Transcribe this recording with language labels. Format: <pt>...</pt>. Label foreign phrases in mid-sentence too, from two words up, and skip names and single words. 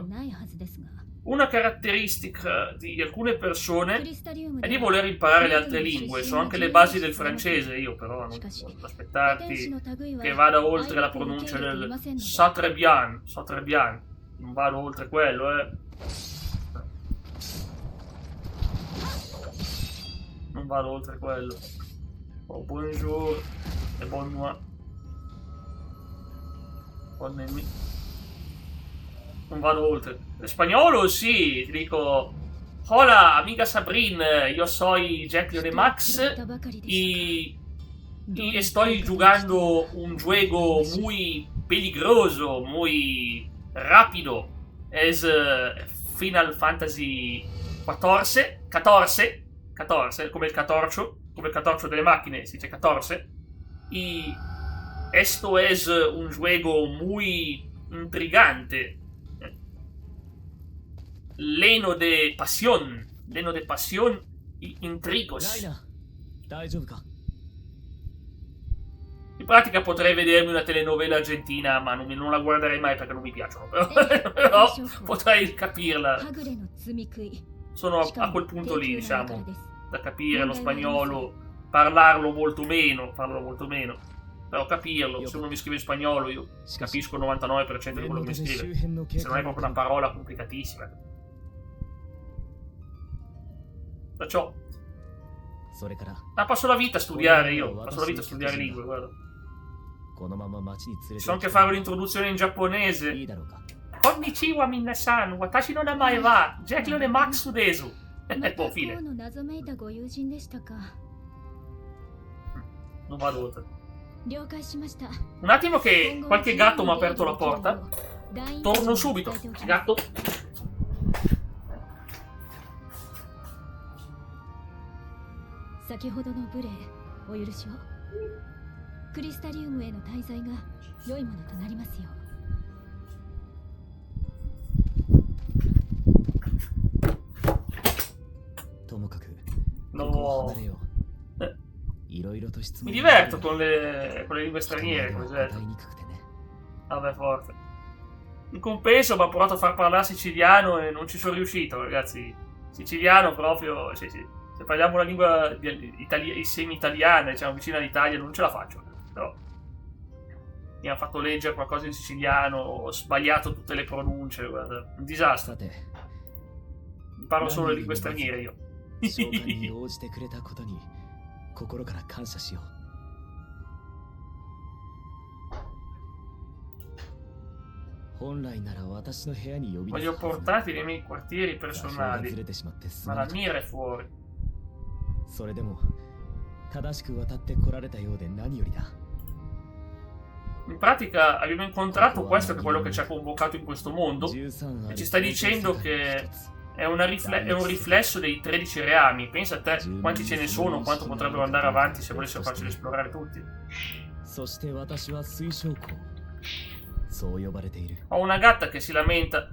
<it>Una caratteristica di alcune persone è di voler imparare le altre lingue, so anche le basi del francese, io però non posso aspettarti che vada oltre la pronuncia del</it> <fr>ça très bien,</fr> <it>non vado oltre quello, Non vado oltre quello.</it> <fr>Oh, bonjour e bon nuit.</fr> <it>Non vado oltre. Spagnolo sì, ti dico.</it> <es>Hola, amiga Sabrina, io soy Jack Leone Max y estoy jugando un juego muy peligroso, muy rápido.</es> <it>es Final Fantasy 14, come il catorcio delle macchine, si dice 14.</it> <es>Y esto es un juego muy intrigante, lleno de pasión y intrigos.</es> <it>In pratica potrei vedermi una telenovela argentina, ma non la guarderei mai perché non mi piacciono. Però potrei capirla. Sono a quel punto lì, diciamo, da capire lo spagnolo, parlo molto meno. Però capirlo, se uno mi scrive in spagnolo io capisco il 99% di quello che mi scrive. Se non è proprio una parola complicatissima. Perciò passo la vita a studiare io, passo la vita a studiare lingue, guarda. So anche fare l'introduzione in giapponese.</it> <ja>こんにちは皆さん、私の名前はJack Leone Maxです.</ja> <it>Boh, fine. Non vado oltre. Un attimo che qualche gatto mi ha aperto la porta. Torno subito. Gatto.</it> <ja>先ほどの無礼お許しを。クリスタリウムへの滞在が良いものとなりますよ。ともかく</ja> <it>No. Mi diverto con le lingue straniere, cos'è? Vabbè, forte. In compenso mi ha provato a far parlare siciliano e non ci sono riuscito, ragazzi. Siciliano proprio, sì. Se parliamo una lingua semi-italiana, diciamo, vicina all'Italia, non ce la faccio. Però mi hanno fatto leggere qualcosa in siciliano, ho sbagliato tutte le pronunce, guarda, un disastro. Parlo solo le lingue straniere io.</it> <ja>心から感謝しよう。本来なら私の部屋に呼び出す</ja> <it>Voglio portarti nei miei quartieri personali, ma la mira è fuori.</it> <ja>それでも正しく渡ってこられたようで何よりだ。</ja> <it>In pratica abbiamo incontrato questo che è quello che ci ha convocato in questo mondo e ci sta dicendo che è un riflesso dei 13 reami. Pensa a te quanti ce ne sono, quanto potrebbero andare avanti se volessero farceli esplorare tutti. Ho una gatta che si lamenta.</it>